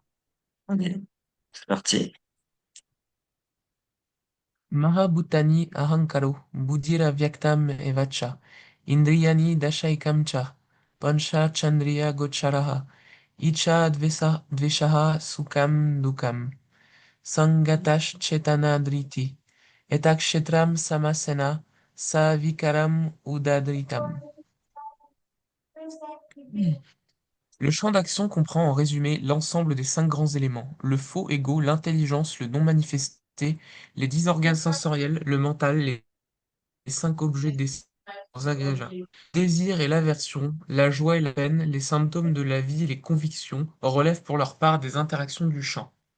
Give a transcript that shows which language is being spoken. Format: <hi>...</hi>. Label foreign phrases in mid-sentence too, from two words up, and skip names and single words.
<fr>Ok. C'est parti.</fr> <sa>Mahabhutani ahankaro buddhira vyaktam evacha indriyani dashaikam cha pancha chandriya gocharaha icha dveshaha sukam dukam sangatash chetana driti etakshetram samasena savikaram udadritam.</sa> <fr>Le champ d'action comprend en résumé l'ensemble des 5 grands éléments: le faux ego, l'intelligence, le non manifesté, les 10 organes sensoriels, le mental, les 5 objets des agrégats. Le désir et l'aversion, la joie et la peine, les symptômes de la vie et les convictions relèvent pour leur part des interactions du champ.</fr>